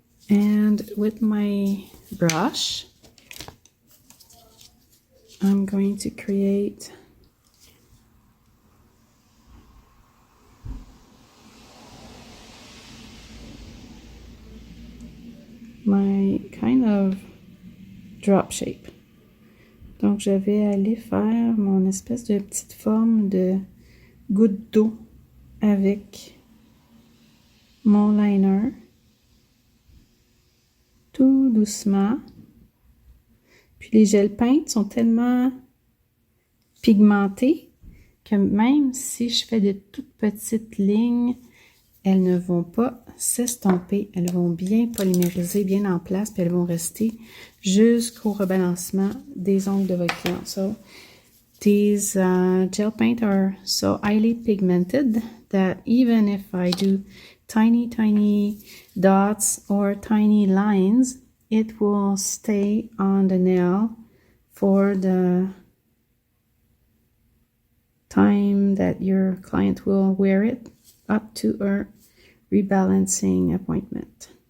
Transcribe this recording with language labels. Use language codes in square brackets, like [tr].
[en] And with my brush, I'm going to create my kind of drop shape. [fr] Donc, je vais aller faire mon espèce de petite forme de goutte d'eau avec mon liner. Tout doucement. Puis les gels peintes sont tellement pigmentés que même si je fais de toutes petites lignes, elles ne vont pas s'estomper. Elles vont bien polymériser, bien en place, puis elles vont rester jusqu'au rebalancement des ongles de votre client. [en] So, these gel paint are so highly pigmented that even if I do tiny dots or tiny lines, it will stay on the nail for the time that your client will wear it up to a rebalancing appointment.